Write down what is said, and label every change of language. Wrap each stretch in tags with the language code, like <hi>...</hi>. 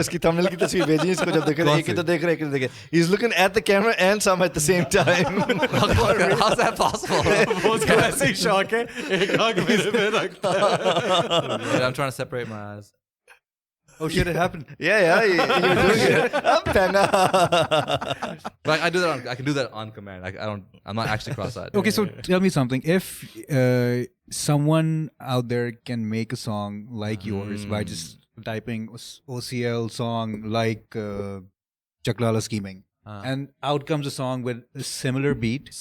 <hi>उसकी thumbnail की तस्वीर भेजी इसको जब देख रहे हैं, एक इधर देख रहा है, एक इधर देख रहा है.</hi> <en>He's looking at the camera and some at the same time. How's that possible?</en> <hi>वो उसका ऐसे ही शौक है, एक आंख मेरे पे रखता है.</hi> <en>Dude, I'm trying to separate my eyes. Oh shit, it happened. Yeah, you're doing it. I'm penna. But I do that. I can do that on command. I'm not actually cross-eyed. Okay, so tell me something. If someone out there can make a song like yours by just typing OCL song like Chaklala Scheming, and out comes a song with a similar beat,</en>